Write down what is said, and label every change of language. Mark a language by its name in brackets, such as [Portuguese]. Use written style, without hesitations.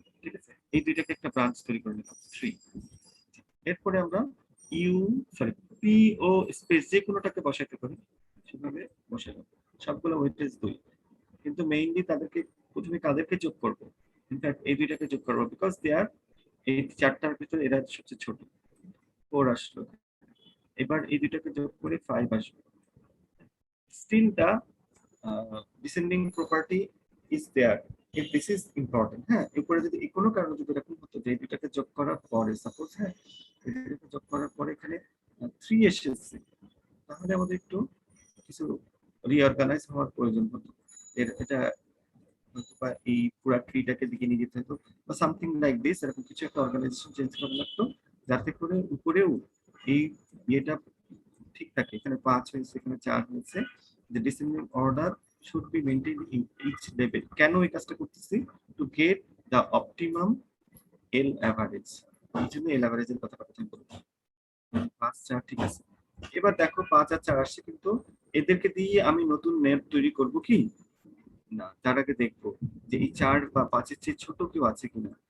[Bangla] ঠিক আছে, এই দুইটাকে একটা ব্রাঞ্চ তৈরি করে নিলাম 3। এরপরে আমরা পি ও স্পেস যে কোনোটাকে বসাইতে পারি, সেভাবে বসাইলাম, সবগুলো ওয়েটেজ 2। কিন্তু মেইনলি তাদেরকে প্রথমে কাদেরকে যোগ করব, ইনফ্যাক্ট এই দুইটাকে যোগ করব, [English] because they are [Bangla] এই চারটার ভিতরে এরা সবচেয়ে ছোট, 4 আসলো। এবার এই দুটাকে যোগ করে 5 আসবে। [English] Still the descending property is there if this is important. [Bangla] হ্যাঁ, এরপরে যদি কোনো কারণে যদি এরকম হতো যে এই দুটাকে যোগ করার পরে সাপোজ, হ্যাঁ, এই দুটাকে যোগ করার পরে এখানে 3 এসেছে, তাহলে আমাদের একটু কিছু রিঅর্গানাইজ হওয়ার প্রয়োজন হতো। এটা বা এই পুরো ট্রিটাকে দিকে নিয়ে যেতে হতো বা [English] something like this, [Bangla] এরকম কিছু একটা অর্গানাইজেশন চেঞ্জ করা লাগতো, যাতে করে উপরেও এই ইয়েটা ঠিক থাকে। এখানে 5 হয়েছে, এখানে 4 হয়েছে। [English] The descending order should be maintained in each level. [Bangla] কেন এই কাজটা করতেছি? [English] To get the optimum L average. [Bangla] এই জন্য L average এর কথা বলছি। 5 4 ঠিক আছে। এবার দেখো 5 আর 4 আসছে, কিন্তু এদেরকে দিয়ে আমি নতুন নেট তৈরি করব কি না, তার আগে দেখবো যে এই 4 বা 5 এর চেয়ে ছোট কেউ আছে কিনা।